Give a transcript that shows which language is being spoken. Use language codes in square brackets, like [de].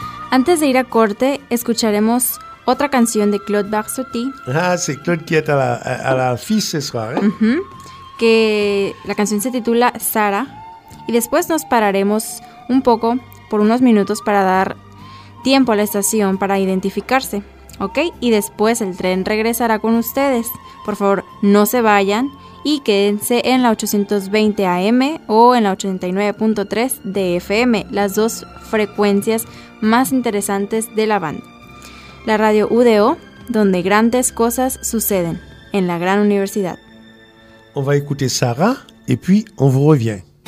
[es] Antes de ir a corte, escucharemos otra canción de Claude Barsotti. [fr] Ah, sí, Claude qui est à la fille ce soir. [es] Que la canción se titula Sara. Y después nos pararemos un poco, por unos minutos, para dar tiempo a la estación para identificarse. ¿Ok? Y después el tren regresará con ustedes. Por favor, no se vayan y quédense en la 820 AM o en la 89.3 de FM. Las dos frecuencias más interesantes de la banda. La radio UDO, donde grandes cosas suceden en la gran universidad. [fr] On va écouter Sarah et puis on vous revient.